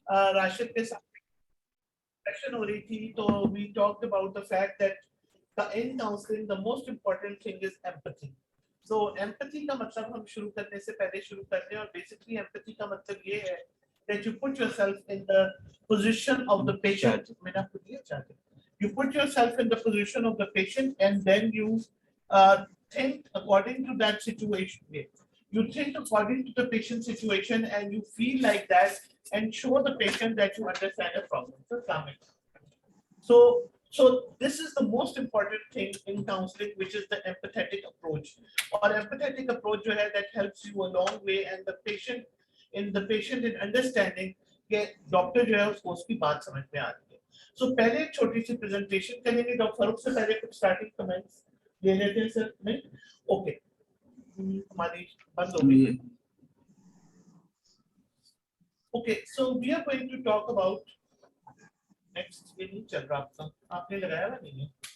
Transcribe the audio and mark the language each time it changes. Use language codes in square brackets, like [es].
[hi] राशिद के साथ सेशन हो रही थी, तो [en] we talked about the fact that in counseling the most important thing is empathy. [hi] So empathy का मतलब हम शुरू करने से पहले शुरू करते हैं, और basically empathy का मतलब ये है [en] that you put yourself in the position of the patient. [hi] मैंने आपको दिया चाहते. [en] You put yourself in the position of the patient, and then you think according to that situation. You think according to the patient situation, and you feel like that, and show the patient that you understand the problem. So this is the most important thing in counseling, which is the empathetic approach. Or empathetic approach जो है, that helps you a long way, and the patient in understanding [hi] कि doctor जो है उसको उसकी बात समझ में आ रही है. So पहले एक छोटी सी प्रेजेंटेशन करेंगे. डॉक्टर फारूक से पहले कुछ स्टार्टिंग कमेंट्स ले लेते हैं सर. नहीं, ओके, हमारी बंद हो गई. [en] Okay, so we are going to talk about next. [hi] ये नहीं चल रहा आपका, आपने लगाया हुआ नहीं है.